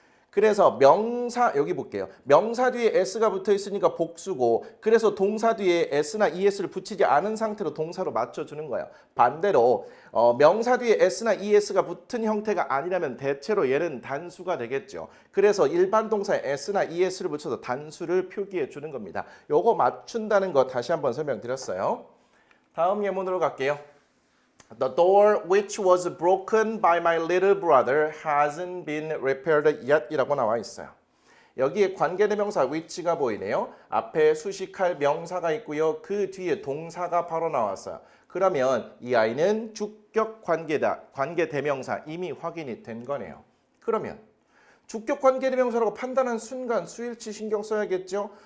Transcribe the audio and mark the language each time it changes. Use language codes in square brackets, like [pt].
[ko] 그래서 명사 여기 볼게요. 명사 뒤에 s가 붙어 있으니까 복수고 그래서 동사 뒤에 s나 es를 붙이지 않은 상태로 동사로 맞춰주는 거예요. 반대로 명사 뒤에 s나 es가 붙은 형태가 아니라면 대체로 얘는 단수가 되겠죠. 그래서 일반 동사에 s나 es를 붙여서 단수를 표기해 주는 겁니다. 요거 맞춘다는 거 다시 한번 설명드렸어요. 다음 예문으로 갈게요. [en] The door which was broken by my little brother hasn't been repaired yet [ko] 이라고 나와 있어요. 여기에 관계대명사 which가 보이네요. 앞에 수식할 명사가 있고요. 그 뒤에 동사가 바로 나왔어요. 그러면 이 아이는 주격 관계대명사 이미 확인이 된 거네요. 그러면 주격 관계대명사라고 판단한 순간 수일치 신경 써야겠죠.